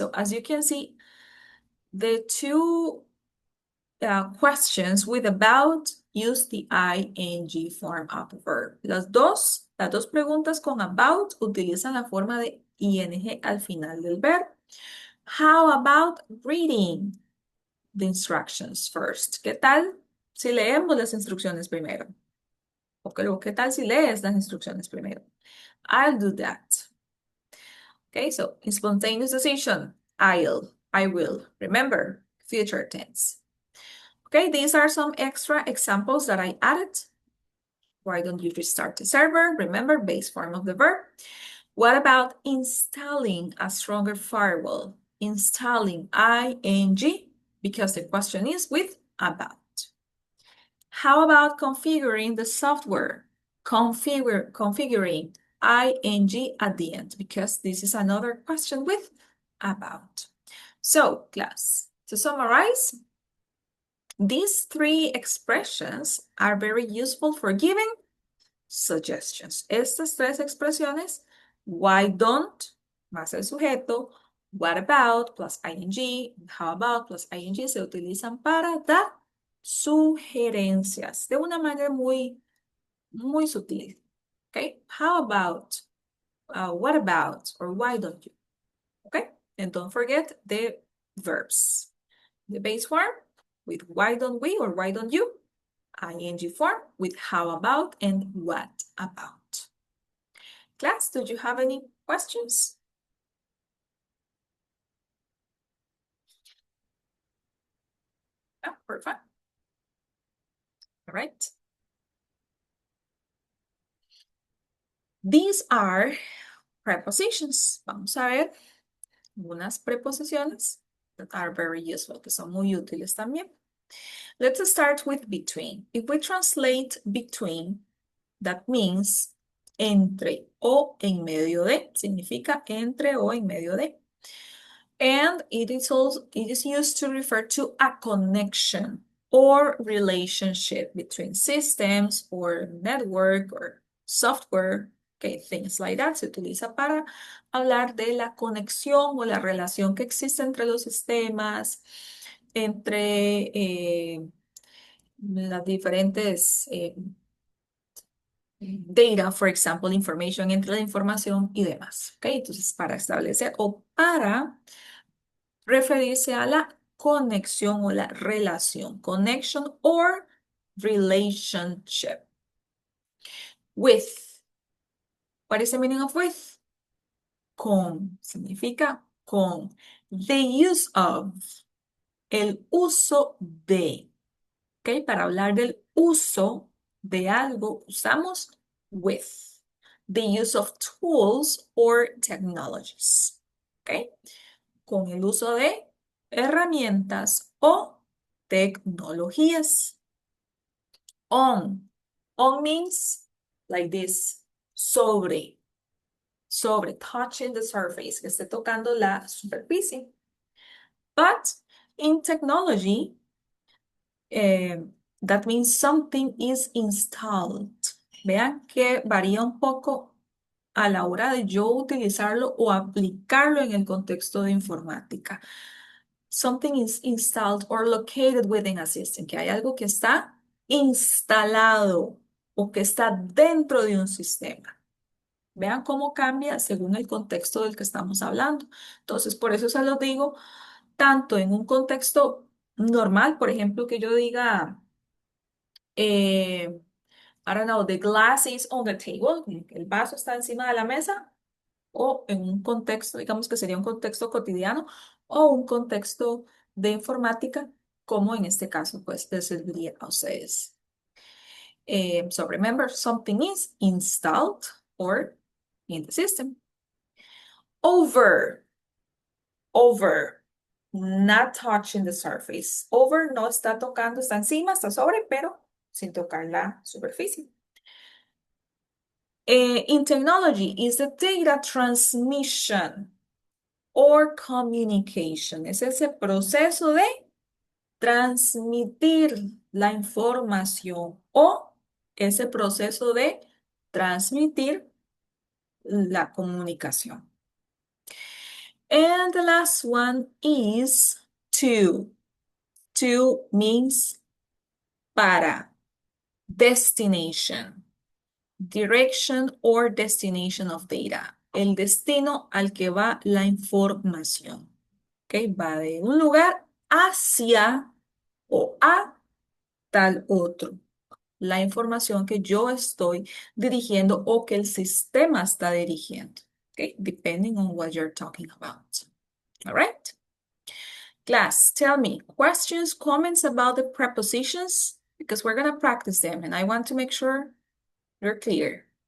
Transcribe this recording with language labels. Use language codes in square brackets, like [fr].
[en] So as you can see, the two questions with about use the ing form of the verb. [es] Las dos preguntas con about utilizan la forma de ing al final del verbo. [en] How about reading the instructions first? [es] ¿Qué tal si leemos las instrucciones primero? ¿Qué tal si lees las instrucciones primero? [en] I'll do that. Okay, so in spontaneous decision, I'll, I will. Remember, future tense. Okay, these are some extra examples that I added. Why don't you restart the server? Remember, base form of the verb. What about installing a stronger firewall? Installing ing, because the question is with about. How about configuring the software? Configuring ing at the end, because this is another question with about. So, class, to summarize, these three expressions are very useful for giving suggestions. [es] Estas tres expresiones, [en] why don't, [es] más el sujeto, [en] what about plus ing, [es] how about plus ing, se utilizan para dar sugerencias de una manera muy sutil. [en] Okay, how about, what about, or why don't you? Okay, and don't forget the verbs. The base form with why don't we or why don't you? ing form with how about and what about. Class, do you have any questions? Oh, perfect. All right. These are prepositions. [es] Vamos a ver unas preposiciones [en] that are very useful, [es] que son muy útiles también. [en] Let's start with between. If we translate between, that means [es] entre o en medio de, significa entre o en medio de. [en] And it is used to refer to a connection or relationship between systems or network or software, okay, things like that. [es] Se utiliza para hablar de la conexión o la relación que existe entre los sistemas, entre las diferentes data, [en] for example, information, [es] entre la información y demás. Okay, entonces, para establecer o para referirse a la conexión o la relación. [en] Connection or relationship. With. What is the meaning of with? [es] Con. Significa con. [en] The use of. [es] El uso de. ¿Ok? Para hablar del uso de algo, usamos with. [en] The use of tools or technologies. ¿Ok? [es] Con el uso de herramientas o tecnologías. [en] On. On means like this. [es] Sobre. Sobre. [en] Touching the surface. [es] Que esté tocando la superficie. [en] But in technology, that means something is installed. [es] Vean que varía un poco a la hora de yo utilizarlo o aplicarlo en el contexto de informática. [en] Something is installed or located within a system, [es] que hay algo que está instalado o que está dentro de un sistema. Vean cómo cambia según el contexto del que estamos hablando. Entonces, por eso se lo digo, tanto en un contexto normal, por ejemplo, que yo diga, [en] I don't know, the glass is on the table, [es] el vaso está encima de la mesa, o en un contexto, digamos que sería un contexto cotidiano, o un contexto de informática, como en este caso, pues, les serviría a ustedes. [en] So remember, something is installed or in the system. Over, not touching the surface. [es] Over no está tocando, está encima, está sobre, pero sin tocar la superficie. [en] In technology is the data transmission or communication. [es] Es ese proceso de transmitir la información o ese proceso de transmitir la comunicación. [en] And the last one is to. To means para. Destination. Direction or destination of data. [es] El destino al que va la información. ¿Ok? Va de un lugar hacia o a tal otro. La información que yo estoy dirigiendo o que el sistema está dirigiendo. ¿Ok? [en] okay? Depending on what you're talking about. All right? Class, tell me, questions, comments about the prepositions? Because we're going to practice them and I want to make sure you're clear.